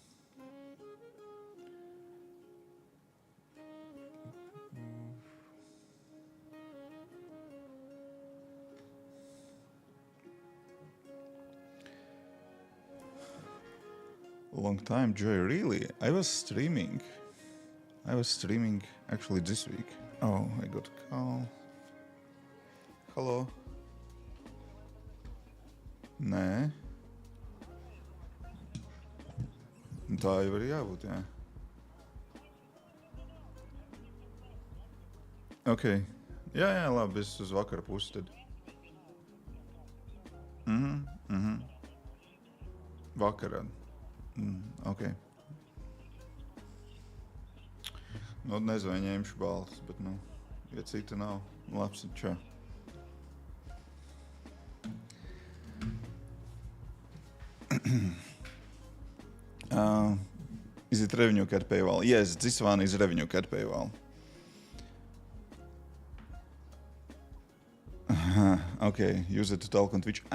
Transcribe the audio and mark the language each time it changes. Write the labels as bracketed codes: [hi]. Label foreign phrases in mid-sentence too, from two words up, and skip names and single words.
[en] Long time, Joy, really? I was streaming actually this week. Oh, I got a call. Hello? [lv] Nē. Tā jau ir jābūt, jā. Okay. Jā, labi, es uz vakara pusi tad. Vakarā. Okay. Nu, nezinu, ņemšu balvas, bet, nu, ja cita nav, labs, čau. [en] Is it revenue cat paywall? Yes, this one is revenue cat paywall. Okay, use it to talk on Twitch.